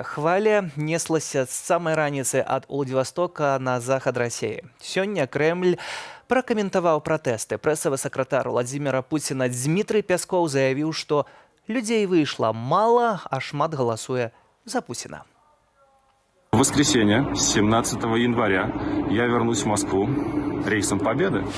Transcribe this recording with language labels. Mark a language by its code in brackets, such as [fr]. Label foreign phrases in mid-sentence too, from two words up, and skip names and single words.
[be] Хваля неслася з самай раніцы ад Уладзівастока на захад Расіі. Сёння Крэмль пракаментаваў пратэсты. Прэсавы сакратар Владзіміра Пуціна Дзмітрый Пяскоў заявіў, што людзей выйшла мала, а шмат галасуе за Пуціна. [ru] В воскресенье, 17 января, я вернусь в Москву рейсом Победы.